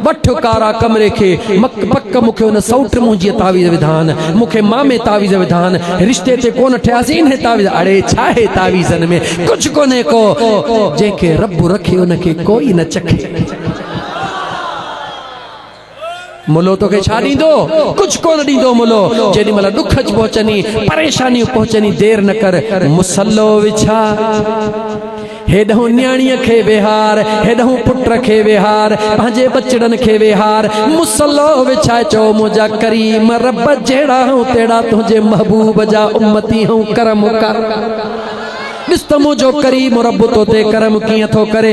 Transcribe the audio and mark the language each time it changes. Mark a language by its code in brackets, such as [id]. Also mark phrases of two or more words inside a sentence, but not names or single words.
[sd] वठ कारा कमरे खे पक मूंखे हुन सौट मुंहिंजी तावीज़ विधान, मूंखे मामे तावीज़ विधान, रिश्ते ते कोन ठहियासीं इन तावीज़। अड़े छा आहे तावीज़न में, कुझु कोन्हे को, जंहिंखे रब रखे उनखे कोई न चखे। मुलो तोखे छा ॾींदो, कुझु कोन ॾींदो मुलो। जेॾी महिल ॾुख पहुचनी, परेशानियूं पहुचनी, देर न कर, मुसल्लो विछा, हेॾहूं न्याणीअ खे विहार, हेॾहूं पुट खे विहार, पंहिंजे बचड़नि खे विहार, मुसल्लो विछाए चओ मुंहिंजा करीम रब जहिड़ा हूं तहिड़ा तुंहिंजे महबूब जा उम्मती हूं, करम कर। ॾिस त मुंहिंजो करीम रब तो ते करम कीअं थो करे।